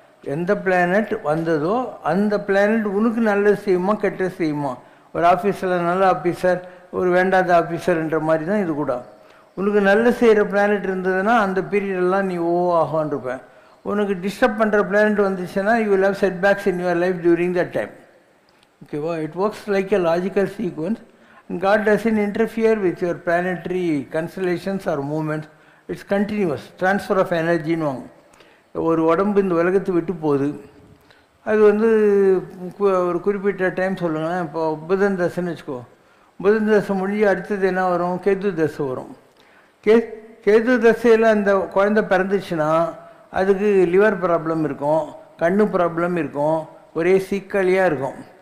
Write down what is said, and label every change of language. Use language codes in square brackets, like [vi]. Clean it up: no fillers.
[ta] எந்த பிளானட் வந்ததோ அந்த பிளானட் உனக்கு நல்லது செய்யுமா கெட்டது செய்யுமா. ஒரு ஆஃபீஸில் நல்ல ஆஃபீஸர், ஒரு வேண்டாத ஆஃபீஸர்ன்ற மாதிரி தான் இது கூட. உனக்கு நல்ல செய்கிற பிளானட் இருந்ததுன்னா அந்த பீரியடெல்லாம் நீ ஆகான் இருப்பேன். உனக்கு டிஸ்டர்ப் பண்ணுற பிளானட் வந்துச்சுன்னா [en] You will have setbacks in your life during that time. ஓகேவா? It works like a logical sequence. And God doesn't interfere with your planetary constellations or movements. It's continuous. Transfer of energy [ta] ன்னு வாங்க. ஒரு உடம்பு இந்த உலகத்தை விட்டு போகுது, அது ஒரு குறிப்பிட்ட டைம் சொல்லுங்களேன். இப்போ புதன் தசைன்னு வச்சுக்கோ. புதன் தசை முடிஞ்சு அடுத்தது என்ன வரும்? கேது தசை வரும். கேது தசையில் அந்த குழந்தை பிறந்துச்சுன்னா அதுக்கு லிவர் ப்ராப்ளம் இருக்கும், கண்ணு ப்ராப்ளம் இருக்கும், ஒரே சீக்காளியாக இருக்கும்.